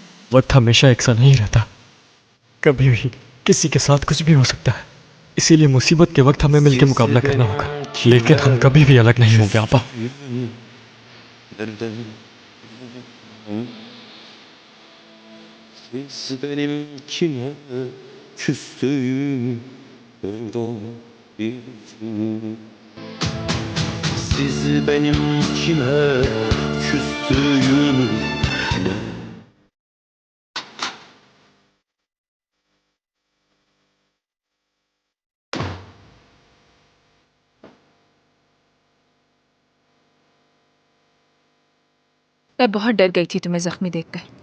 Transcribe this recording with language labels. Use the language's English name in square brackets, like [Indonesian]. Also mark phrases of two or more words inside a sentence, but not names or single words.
[Hindi] वक्त हमेशा एक सा नहीं रहता। कभी भी किसी के साथ कुछ भी हो सकता है। इसीलिए मुसीबत के वक्त हमें मिलकर मुकाबला करना होगा। लेकिन हम कभी भी अलग नहीं होंगे आपा। [Turkish] Siz benim kime küstüğüm Siz benim kime küstüğümü [Hindi] मैं बहुत डर गई थी तुम्हें जख्मी देखकर।